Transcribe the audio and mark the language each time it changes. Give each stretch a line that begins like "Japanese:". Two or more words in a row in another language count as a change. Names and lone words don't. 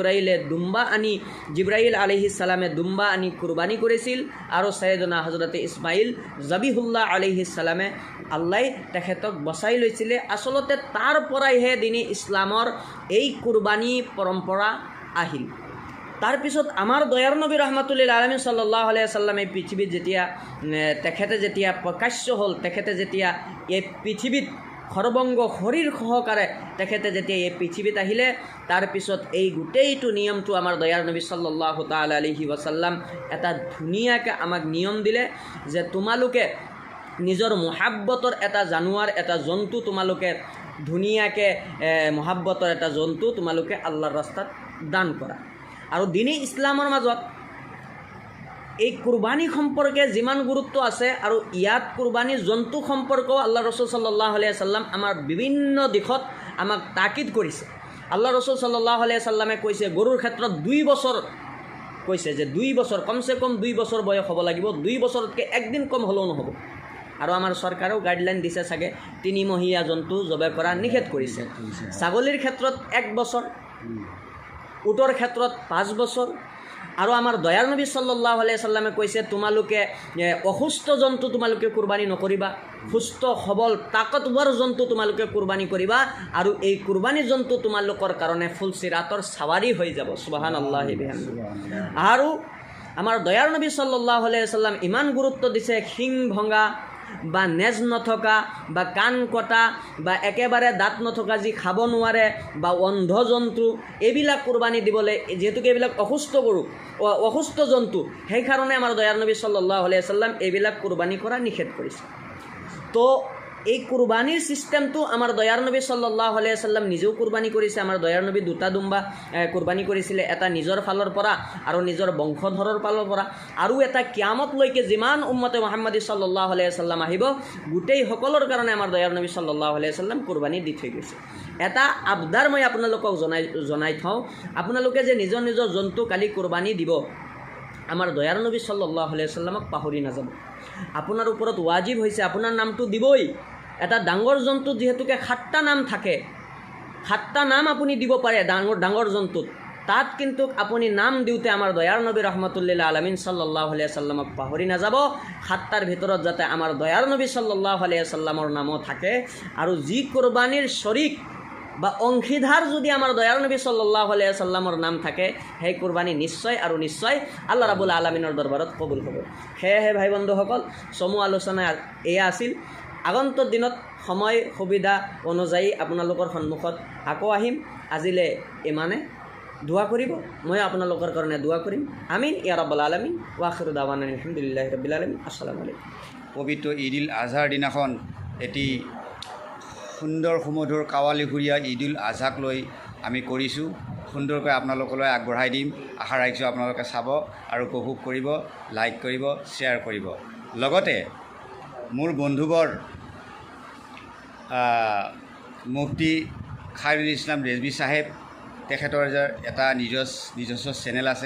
Assamese: জিব্ৰাইল
Arabic: عليه السلام
Assamese: দুম্বা আনি কুৰবানী কৰিছিল আৰু সাইয়েদনা হযৰতে ইছমাইল জাবিহুল্লাহ
Arabic: عليه السلام
Assamese: আল্লাই তেখেতক বচাই লৈছিলে। আচলতে তাৰ পৰাইহে দিনে ইছলামৰ এই কুৰবানী পৰম্পৰা আহিল। তাৰপিছত আমাৰ দয়াৰ নবী
Arabic: رحمة للعالمين صلى الله عليه وسلم
Assamese: এই পৃথিৱীত তেখেতে যেতিয়া প্ৰকাশ্য হ'ল, তেখেতে যেতিয়া এই পৃথিৱীত সৰ্বংগ শৰীৰ সহকাৰে তেখেতে যেতিয়া এই পৃথিৱীত আহিলে, তাৰপিছত এই গোটেইটো নিয়মটো আমাৰ দয়াৰ নবী
Arabic: صلى الله تعالى عليه وسلم
Assamese: এটা ধুনীয়াকৈ আমাক নিয়ম দিলে যে তোমালোকে নিজৰ মহাব্বতৰ এটা জানুৱাৰ, এটা জন্তু তোমালোকে ধুনীয়াকৈ মহাব্বতৰ এটা জন্তু তোমালোকে আল্লাহৰ ৰাস্তাত দান কৰা। আৰু দিনে ইছলামৰ মাজত এই কুৰবানী সম্পৰ্কে যিমান গুৰুত্ব আছে আৰু ইয়াত কুৰবানী জন্তু সম্পৰ্কেও আল্লাহ ৰসুল
Arabic: صلى الله عليه وسلم
Assamese: আমাৰ বিভিন্ন দিশত আমাক তাকিদ কৰিছে। আল্লাহ ৰসুল
Arabic: صلى الله عليه وسلم
Assamese: কৈছে গৰুৰ ক্ষেত্ৰত 2 বছৰ কৈছে যে 2 বছৰ কমচে কম 2 বছৰ বয়স হ'ব লাগিব, 2 বছৰতকৈ একদিন কম হ'লেও নহ'ব। আৰু আমাৰ চৰকাৰেও গাইডলাইন দিছে চাগে 3 মহীয়া জন্তু জবে কৰা নিষেধ কৰিছে। ছাগলীৰ ক্ষেত্ৰত 1 বছৰ, উটৰ ক্ষেত্ৰত 5 বছৰ। আৰু আমাৰ দয়াৰ নবী
Arabic: صلى الله عليه وسلم
Assamese: কৈছে তোমালোকে অসুস্থ জন্তু তোমালোকে কুৰবানী নকৰিবা, সুস্থ সবল তাকতবৰ জন্তু তোমালোকে কুৰবানী কৰিবা আৰু এই কুৰবানী জন্তু তোমালোকৰ কাৰণে ফুলচিৰাতৰ চাৱাৰী হৈ যাব।
Arabic: سبحان الله وبحمده.
Assamese: আৰু আমাৰ দয়াৰ নবী
Arabic: صلى الله عليه وسلم
Assamese: ইমান গুৰুত্ব দিছে শিং ভঙা বা নেজ নথকা বা কাণ কটা বা একেবাৰে দাঁত নথকা যি খাব নোৱাৰে বা অন্ধ জন্তু এইবিলাক কুৰবানী দিবলৈ, যিহেতুকে এইবিলাক অসুস্থ জন্তু, সেইকাৰণে আমাৰ দয়াৰ নবী
Arabic: صلى الله عليه وسلم
Assamese: এইবিলাক কুৰবানী কৰা নিষেধ কৰিছে। তো এই কুৰবানীৰ ছিষ্টেমটো আমাৰ দয়াৰ নবী
Arabic: صلى الله عليه وسلم
Assamese: নিজেও কুৰবানী কৰিছে। আমাৰ দয়াৰ নবী 2টা দুম্বা কুৰবানী কৰিছিলে, এটা নিজৰ ফালৰ পৰা আৰু নিজৰ বংশধৰৰ ফালৰ পৰা, আৰু এটা কিয়ামতলৈকে যিমান উম্মতে মুহাম্মাদী
Arabic: صلى الله عليه وسلم
Assamese: আহিব গোটেই সকলৰ কাৰণে আমাৰ দয়াৰ নবী
Arabic: صلى الله عليه وسلم
Assamese: কুৰবানী দি থৈ গৈছে। এটা আবদাৰ মই আপোনালোকক জনাই থওঁ, আপোনালোকে যে নিজৰ নিজৰ জন্তু কালি কুৰবানী দিব, আমাৰ দয়াৰ নবী
Arabic: صلى الله عليه وسلم
Assamese: পাহৰি নাযাব। আপোনাৰ ওপৰত ৱাজিব হৈছে আপোনাৰ নামটো দিবই। এটা ডাঙৰ জন্তুত যিহেতুকে 7টা নাম থাকে, 7টা নাম আপুনি দিব পাৰে ডাঙৰ জন্তুত, তাত কিন্তু আপুনি নাম দিওঁতে আমাৰ দয়াৰ নবী
Arabic: رحمة للعالمين صلى الله عليه وسلم
Assamese: পাহৰি নাযাব। 7টাৰ ভিতৰত যাতে আমাৰ দয়াৰ নবী
Arabic: صلى الله عليه وسلم
Assamese: নামো থাকে। আৰু যি কুৰবানীৰ শৰীক বা অংশীদাৰ যদি আমাৰ দয়াৰ নবী
Arabic: صلى الله عليه وسلم
Assamese: নাম থাকে, সেই কুৰবানী নিশ্চয় আৰু নিশ্চয়
Arabic: الله رب العالمين
Assamese: দৰবাৰত কবুল হ'ব। সেয়েহে ভাই বন্ধুসকল, চমু আলোচনা এয়া আছিল। আগন্তুক দিনত সময় সুবিধা অনুযায়ী আপোনালোকৰ সন্মুখত আকৌ আহিম। আজিলৈ ইমানে। দোৱা কৰিব, মই আপোনালোকৰ কাৰণে দোৱা কৰিম।
Arabic: آمين يا رب العالمين. وآخر دعوانا الحمد لله رب العالمين. السلام عليكم.
Assamese: পবিত্ৰ ঈদ-উল আজহাৰ দিনাখন এটি সুন্দৰ সুমধুৰ কাৱালীঘূৰীয়া ঈদ-উল আজহাক লৈ আমি কৰিছোঁ। সুন্দৰকৈ আপোনালোকলৈ আগবঢ়াই দিম। আশা ৰাখিছোঁ আপোনালোকে চাব আৰু উপভোগ কৰিব, লাইক কৰিব, শ্বেয়াৰ কৰিব। লগতে মোৰ বন্ধুবৰ মুফতি খায়ৰুল ইছলাম ৰেজবি চাহেব, তেখেতৰ এটা নিজস্ব চেনেল আছে।